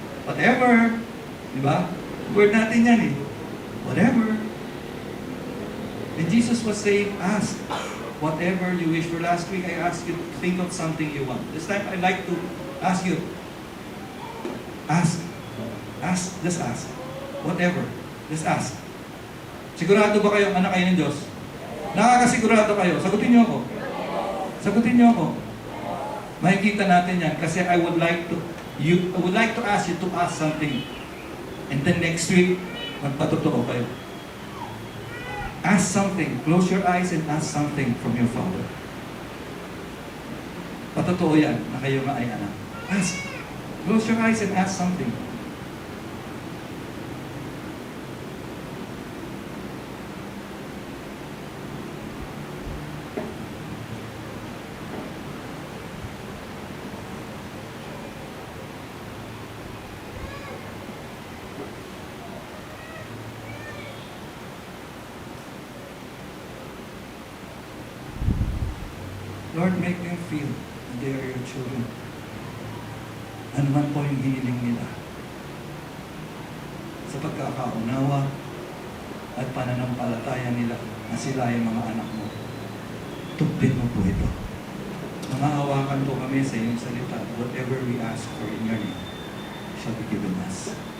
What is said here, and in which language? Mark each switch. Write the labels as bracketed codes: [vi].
[tl] Whatever. Diba? Word natin yan eh. Whatever. [en] And Jesus was saying, ask whatever you wish for. Last week, I asked you to think of something you want. This time, I'd like to ask you, ask. Ask. Just ask. Whatever. Just ask. [tl] Sigurado ba kayong anak kayo ng Diyos? Nakakasigurado kayo. Sagutin niyo ako. Sagutin niyo ako. Makikita natin yan kasi [en] I would like to ask you to ask something. And then next week, [tl] magpatotoo kayo. [en] Ask something. Close your eyes and ask something from your Father. [tl] Patotoo yan na kayo nga ay anak. [en] Ask. Close your eyes and ask something. Lord, make them feel that they are your children. [tl] Ano man po yung hiniling nila. Sa pagkakaunawa at pananampalataya nila na sila ay mga anak mo. Tupin mo po ito. Nangahawakan po kami sa iyong salita. [en] Whatever we ask for in your name shall be given us.